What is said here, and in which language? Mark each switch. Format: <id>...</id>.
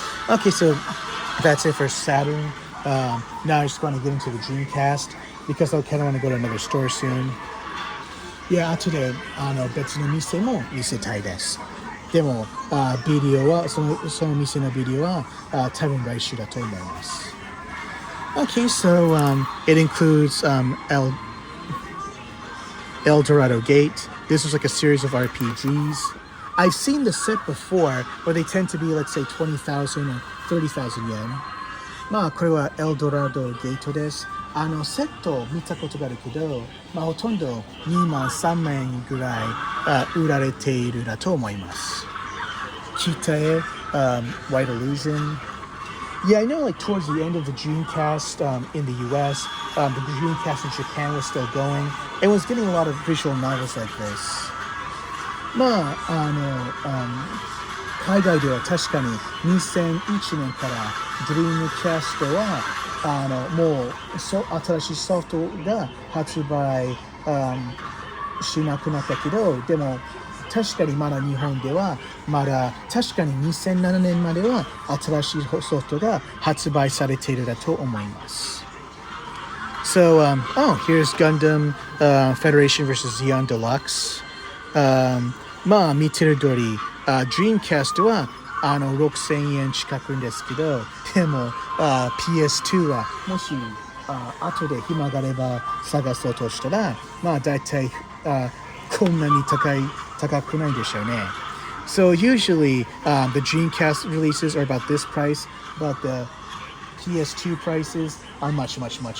<en>Okay, so that's it for Saturn. Now I just want to get into the Dreamcast because I kind of want to go to another store soon.</en> <ja>Yeah,後で別の店も見せたいです。でも、ビデオはその店のビデオは多分来週だと思います。</ja> <en>Okay, so it includes El Dorado Gate. This was like a series of RPGs. I've seen the set before where they tend to be, let's say, 20,000 or 30,000 yen.</en> <ja>まあ、これはエルドラドゲートです。セットを見たことがあるけど、まあ、ほとんど2万3万円ぐらい売られているだと思います。</ja> <en>北へ、White Illusion. Yeah, I know like towards the end of the Dreamcast in the US, the Dreamcast in Japan was still going and was getting a lot of visual novels like this.</en> <ja>まあ、海外では確かに2001年から Dreamcast はもう新しいソフトが発売、しなくなったけど、でも確かにまだ日本ではまだ確かに2007年までは新しいソフトが発売されているだと思います。</ja> <en>So, here's Gundam Federation vs. Xeon Deluxe.</en> <ja>まあ見てる通り、Dreamcast は6000円近くんですけど、でもPS2 はもし後で暇があれば探そうとしたら、まあ大体こんなに高くないでしょうね。</ja> <en>So usually the Dreamcast releases are about this price, but the PS2 prices are much lower.</en>